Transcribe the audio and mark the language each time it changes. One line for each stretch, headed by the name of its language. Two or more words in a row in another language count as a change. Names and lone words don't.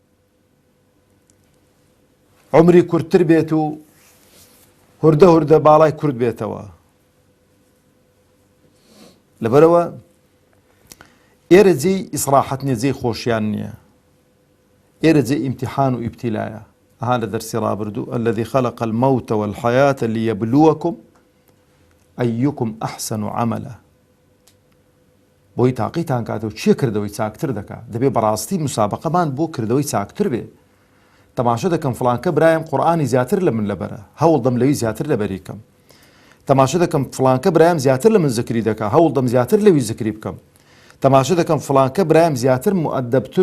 Central Kurdish: عمری کورتتر بێت و هوردە هوردە باڵای کورد بێتەوە لەبەرەوە ئێرە جێی ئیسراحەت نییە جێی خۆشیان نییە ئێرە جێی ئیمتیحان و ئیبتیلایە ئەها لە دەرسی ڕابردوو
Arabic: الذي خلق الموت والحياة ليبلوكم أيكم أحسن عملا
Central Kurdish: بۆی تاقیتان کاتەوە چیە کردەوەی چاکتر دەکات دەبێ بەڕاستی مسابقەمان بۆ کردەوەی چاکتر بێ تەماشا دەکەم فڵانکە برایم قورئانی زیاتر لە من لەبەرە هەوڵ دەم لەوی زیاتر لەبەری بکەم تەماشا دەکەم فڵانکە برایم زیاتر لە من زکری دەکات هەوڵ دەم زیاتر لەوی زکری بکەم تەماشا دەکەم فڵانکە برایم زیاتر مؤدەبتر